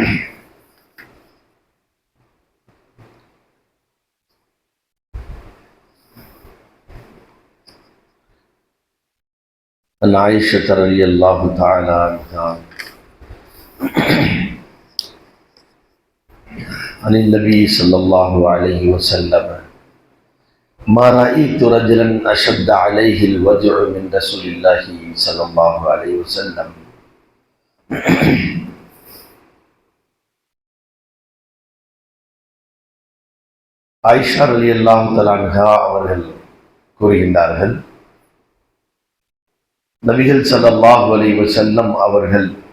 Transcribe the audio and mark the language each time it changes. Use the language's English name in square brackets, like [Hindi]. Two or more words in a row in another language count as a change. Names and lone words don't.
[Arabic] عن عائشة رضي الله تعالى عنها عن النبي صلى الله عليه وسلم ما رأيت رجلا أشد عليه الوجع من رسول الله صلى الله عليه وسلم. [Tamil] ஆயிஷா [Arabic] رضي الله تعالى عنها [Tamil] அவர்கள் கூறுகின்றார்கள், நபிகள் [Arabic] صلى الله عليه وسلم [Tamil] அவர்கள்